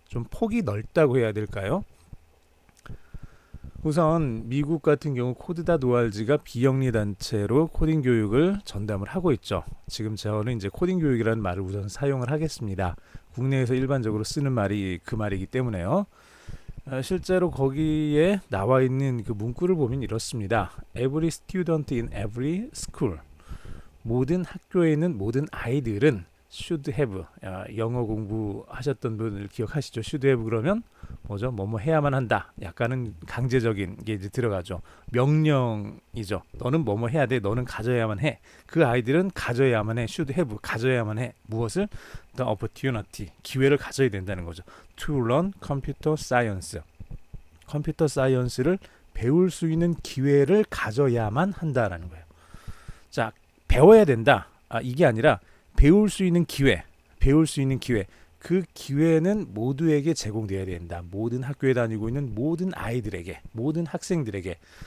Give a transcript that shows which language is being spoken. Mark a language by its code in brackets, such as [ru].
[ko] 좀 폭이 넓다고 해야 될까요? 우선 미국 같은 경우 코드다 노알지가 비영리 단체로 코딩 교육을 전담을 하고 있죠. 지금 저는 이제 코딩 교육이라는 말을 우선 사용을 하겠습니다. 국내에서 일반적으로 쓰는 말이 그 말이기 때문에요. 실제로 거기에 나와 있는 그 문구를 보면 이렇습니다. [en] Every student in every school. [ko] 모든 학교에 있는 모든 아이들은 [en] should have. [ko] 영어 공부하셨던 분을 기억하시죠? [en] should have [ko] 그러면 뭐죠? 뭐뭐 해야만 한다. 약간은 강제적인 게 이제 들어가죠. 명령이죠. 너는 뭐뭐 해야 돼. 너는 가져야만 해. 그 아이들은 가져야만 해. [en] should have [ko] 가져야만 해. 무엇을? [en] The opportunity. [ko] 기회를 가져야 된다는 거죠. [en] To learn computer science. [ko] 컴퓨터 사이언스를 배울 수 있는 기회를 가져야만 한다라는 거예요. 자, 배워야 된다. 이게 아니라 배울 수 있는 기회. 배울 수 있는 기회. 그 기회는 모두에게 제공되어야 된다. 모든 학교에 다니고 있는 모든 아이들에게, 모든 학생들에게.